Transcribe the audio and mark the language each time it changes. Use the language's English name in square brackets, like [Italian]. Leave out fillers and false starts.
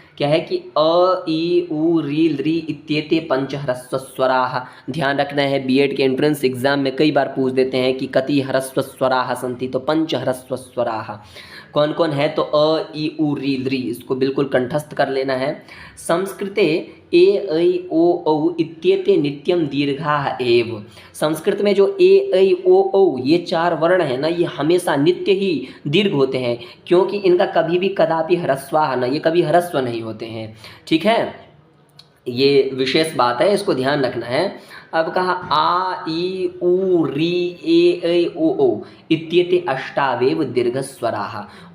[Hindi] क्या है कि [Sanskrit] अ ई उ री लृ इत्येते पंच ह्रस्व स्वराः। [Hindi] ध्यान रखना है, बीएड के एंट्रेंस एग्जाम में कई बार पूछ देते हैं कि [Sanskrit] कति ह्रस्व स्वराः सन्ति, [Hindi] तो [Sanskrit] पंच ह्रस्व स्वराः [Hindi] कौन कौन है, तो अ ई उ री लृ, इसको बिल्कुल कंठस्थ कर लेना है। [Sanskrit] संस्कृते ए ऐ ओ औ इत्येते नित्यम दीर्घाः एव। [Hindi] संस्कृत में जो ए ऐ ओ औ ये 4 वर्ण है ना, ये हमेशा नित्य ही दीर्घ होते हैं, क्योंकि इनका कभी भी कदापि ह्रस्वाः ना, ये कभी ह्रस्व नहीं होते हैं। ठीक है, ये विशेष बात है, इसको ध्यान रखना है। अब कहा [Sanskrit] आ ई उ री ए ऐ ओ औ इत्येते अष्टावेव दीर्घ स्वराः।